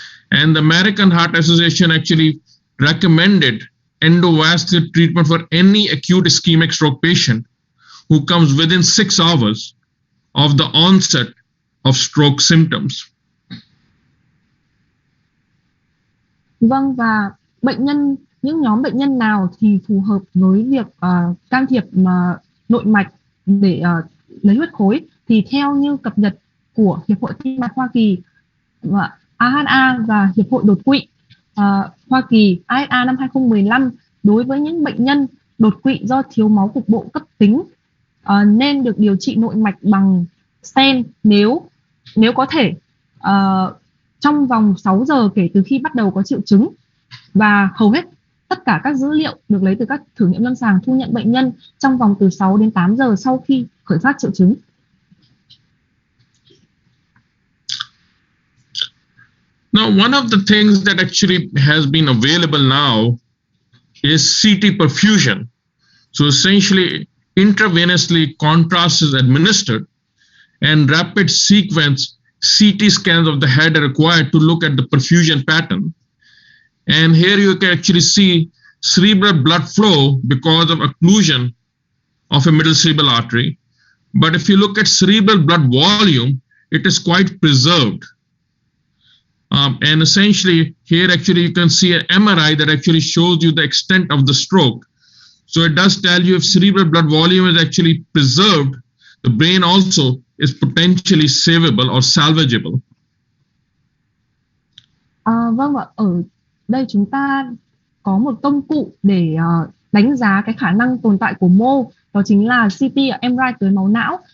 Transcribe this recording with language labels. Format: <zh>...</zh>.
<en>And the American Heart Association actually recommended endovascular treatment for any acute ischemic stroke patient who comes within 6 hours of the onset of stroke symptoms.</en> <vi>Vâng, và những nhóm bệnh nhân nào thì phù hợp với việc can thiệp nội mạch để lấy huyết khối, thì theo như cập nhật của Hiệp hội Tim mạch Hoa Kỳ và AHA và Hiệp hội đột quỵ Hoa Kỳ AHA năm 2015, đối với những bệnh nhân đột quỵ do thiếu máu cục bộ cấp tính nên được điều trị nội mạch bằng stent nếu có thể trong vòng 6 giờ kể từ khi bắt đầu có triệu chứng, và hầu hết tất cả các dữ liệu được lấy từ các thử nghiệm lâm sàng thu nhận bệnh nhân trong vòng từ 6 đến 8 giờ sau khi khởi phát triệu chứng.</vi> <en>Now, one of the things that actually has been available now is CT perfusion. So essentially, intravenously contrast is administered and rapid sequence CT scans of the head are required to look at the perfusion pattern. And here you can actually see cerebral blood flow because of occlusion of a middle cerebral artery. But if you look at cerebral blood volume, it is quite preserved. And essentially here actually you can see an MRI that actually shows you the extent of the stroke. So it does tell you if cerebral blood volume is actually preserved, the brain also is potentially savable or salvageable.</en> <vi>Vâng ạ, ở đây chúng ta có một công cụ để đánh giá cái khả năng tồn tại của mô, đó chính là CT MRI tưới máu não.</vi>